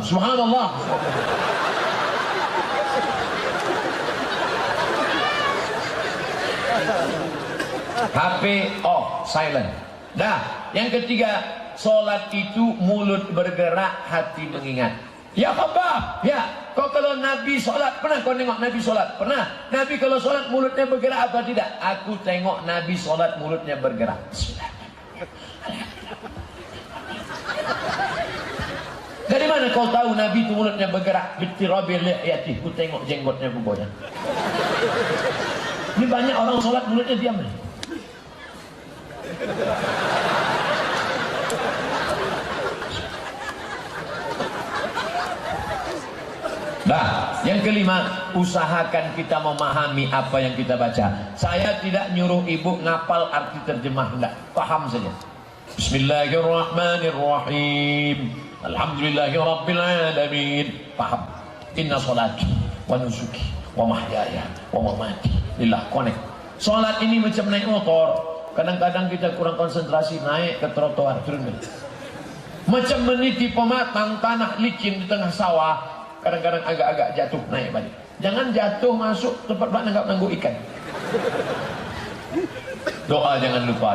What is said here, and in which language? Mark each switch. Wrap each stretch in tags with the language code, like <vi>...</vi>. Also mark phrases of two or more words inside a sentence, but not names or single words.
<ms>Subhanallah. HP off, silent. Dah, yang ketiga, solat itu mulut bergerak, hati mengingat. Ya Khabbab, ya, kau kalau Nabi solat, pernah kau tengok Nabi solat? Pernah. Nabi kalau solat mulutnya bergerak apa tidak? Aku tengok Nabi solat mulutnya bergerak. Dari mana kau tahu Nabi itu mulutnya bergerak?</ms> <ar>باضطراب اللحية,</ar> <ms>ku tengok jenggotnya bergoyang. Ini banyak orang solat mulutnya diam. Nah, yang kelima, usahakan kita memahami apa yang kita baca.</ms> <id>Saya tidak nyuruh ibu ngapal arti terjemah, enggak, paham saja.</id> <ar>بسم الله الرحمن الرحيم. الحمد لله رب العالمين.</ar> <id>Paham.</id> <ar>إن صلاتي ونسكي ومحياي ومماتي لله.</ar> <ms>Connect. Salat ini macam naik motor. Kadang-kadang kita kurang konsentrasi, naik ke trotoar, turun. Macam meniti pematang tanah licin di tengah sawah. Kadang-kadang agak-agak jatuh, naik balik. Jangan jatuh masuk tempat nanggap ikan. Doa jangan lupa.</ms>